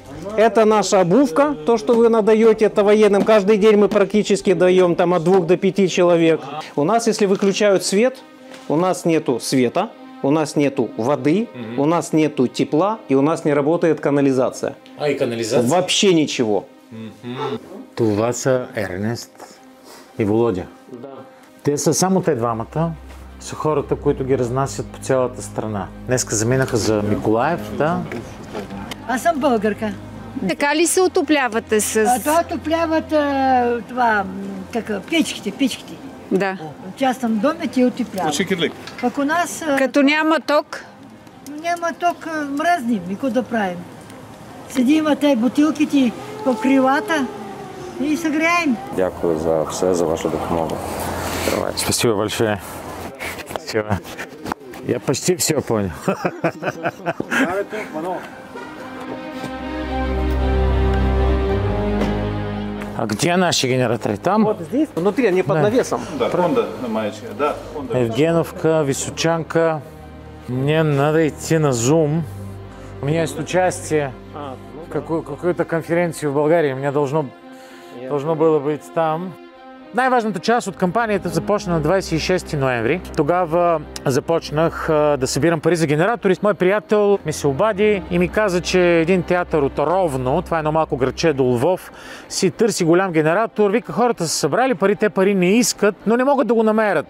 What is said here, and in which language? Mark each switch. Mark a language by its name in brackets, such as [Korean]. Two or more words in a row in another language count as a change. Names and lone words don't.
[Russian] Это наша обувка, то, что вы надаете, это военным. Каждый день мы практически даем там от 2 до 5 человек. У нас, если выключают свет, у нас нету света, у нас нету воды, у нас нету тепла и у нас не работает канализация. И канализация? Вообще ничего. [Bulgarian] Това са Ернест и Володя. Да. Те са само те двамата. Са хората, които ги разнасят по цялата страна. Днеска заминаха за Миколаев, да? Аз съм българка. Така ли се отоплявате с... Това отопляват печките. Да. Частам домите и отопляват. Пък у нас... Като няма ток? Няма ток, мръзнем. И какво да правим? Седим те бутилките по крилата и се греем. [Ukrainian] Дякую за все, за вашу допомогу. [Russian] Спасибо большое. Я почти все понял. А где наши генераторы? Там? Вот здесь, внутри, они под навесом. Да, Хонда на маечке. Да, Хонда. Евгеновка, Височанка. Мне надо идти на Zoom. У меня есть участие в какую-то конференцию в Болгарии. У меня должно было быть там. [Bulgarian] Най-важната част от кампанията започна на 26 ноември. Тогава започнах да събирам пари за генератори. Мой приятел ми се обади и ми каза, че един театър от Ровно, това е едно малко градче до Лвов, си търси голям генератор. Вика, хората са събрали пари, те пари не искат, но не могат да го намерят.